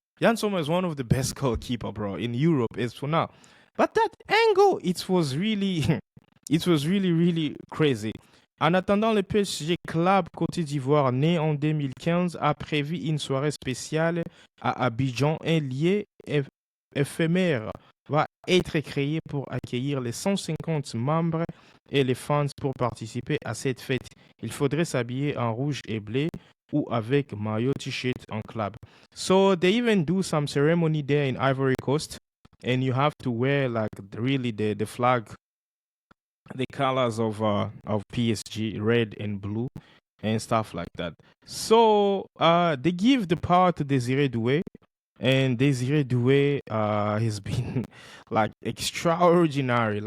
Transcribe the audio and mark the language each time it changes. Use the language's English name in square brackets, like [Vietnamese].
[English] Jan Sommer is one of the best goalkeeper, bro, in Europe as for now. But that angle, it was really, it was really, really crazy. [French] En attendant, le PSG Club Côte d'Ivoire, né en 2015, a prévu une soirée spéciale à Abidjan. Un lieu éphémère va être créé pour accueillir les 150 membres et les fans pour participer à cette fête. Il faudrait s'habiller en rouge et bleu ou avec maillot t-shirt en club. [English] So they even do some ceremony there in Ivory Coast, and you have to wear like really the flag, the colors of PSG, red and blue, and stuff like that. So they give the power to Desiree Doué, and Desiree Doué has been like extraordinary.